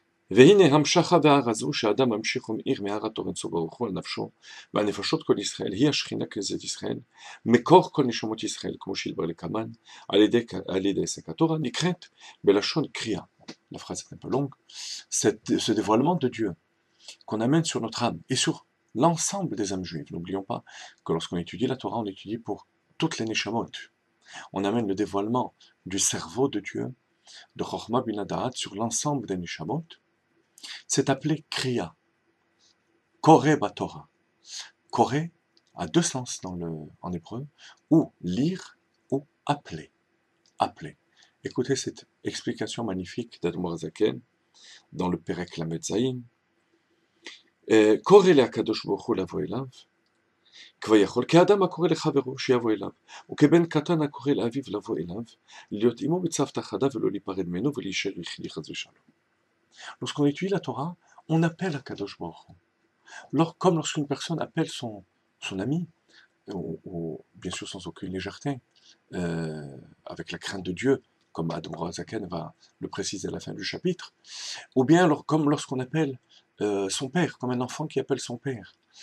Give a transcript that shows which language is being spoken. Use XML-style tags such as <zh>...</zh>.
<he>והנה המשכה והר הזו שאדם ממשיך ומאיר מהר אורנסו ברוך הוא על נפשו והנפשות כל ישראל היא השכינה כנסת ישראל מקור כל נשמות ישראל כמו שהתברר לקמן על ידי עסק התורה נקראת בלשון קריאה.</he> <fr>La phrase est un peu longue. Ce dévoilement de Dieu qu'on amène sur notre âme et sur l'ensemble des âmes juives. N'oublions pas que lorsqu'on étudie la Torah, on étudie pour toutes les neshamot. On amène le dévoilement du cerveau de Dieu, de Chochma bin Adaat, sur l'ensemble des neshamot. C'est appelé Kriya, Koré Batora. Koré a deux sens en hébreu, ou lire ou appeler. Appeler. Écoutez cette explication magnifique d'Admor Zaken dans le Perek Lamed Zayin.</fr> <he>קורא להקדוש ברוך הוא לבוא אליו, כביכול, כאדם הקורא לחברו שיבוא אליו, וכבן קטן הקורא לאביו לבוא אליו, להיות עמו בצוותא חדה ולא להיפרד ממנו ולהישאר יחידי חס ושלום.</he> <fr>Lorsqu'on étudie la Torah, on appelle Akadosh Baruch Hu. Comme lorsqu'une personne appelle son ami, ou bien sûr sans aucune légèreté, avec la crainte de Dieu, comme Admor Zaken va le préciser à la fin du chapitre, ou bien comme lorsqu'on appelle son père, comme un enfant qui appelle son père.</fr>